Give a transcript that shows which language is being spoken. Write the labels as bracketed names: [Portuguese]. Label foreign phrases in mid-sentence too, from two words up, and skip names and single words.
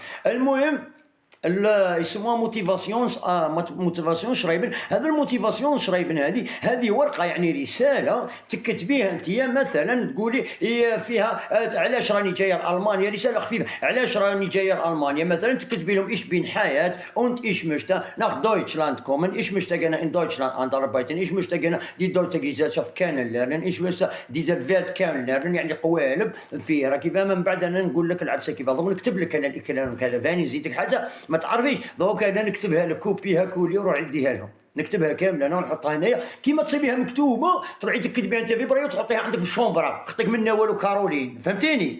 [Arabic] المهم يسموها [German] Motivation schreiben. [Arabic] هذا [German] Motivation schreiben [Arabic] هذه ورقه، يعني رساله تكتبيها انت مثلا، تقولي فيها علاش راني جايه لالمانيا، رساله خفيفه، علاش راني جايه لالمانيا مثلا، تكتبي لهم ايش بين حياه [German] und ich möchte nach Deutschland kommen, ich möchte gerne in Deutschland arbeiten, ich möchte gerne die deutsche Gesellschaft kennenlernen, ich möchte diese Welt kennenlernen. [Arabic] يعني قوالب فيها كيف. من بعد انا نقول لك العفسه كيف نكتب لك انا الكلام كذا، فاني نزيدك حاجه ما تعرفيش، دوك انا نكتبها لك، كوبيها كولي وروح عديها لهم، نكتبها كامله انا ونحطها هنايا كيما تصيبيها مكتوبه، تروحي تكتبيها انت في بريه وتحطيها عندك في الشومبرا، خطيك منا والو كارولين، فهمتيني؟